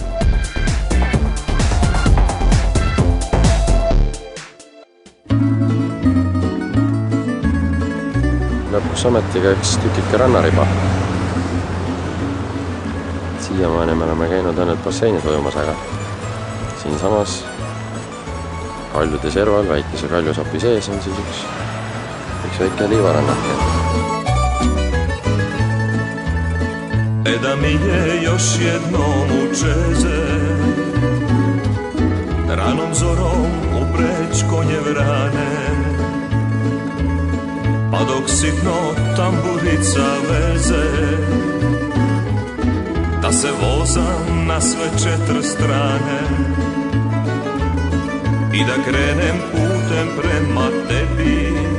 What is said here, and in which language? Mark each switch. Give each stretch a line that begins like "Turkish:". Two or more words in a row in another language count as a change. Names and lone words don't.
Estonian: Lõpuks ometiga üks tükike rannariba. Siiamaani me oleme käinud ainult basseinis ujumas, aga siin samas kaljude serval, väikese kaljusapi sees on siis üks väike liivarannake.
Croatian: Da mi je još jednom u čeze ranom zorom upreć konje vrane, pa dok sitno tamburica veze, da se vozam na sve 4 strane i da krenem putem prema tebi.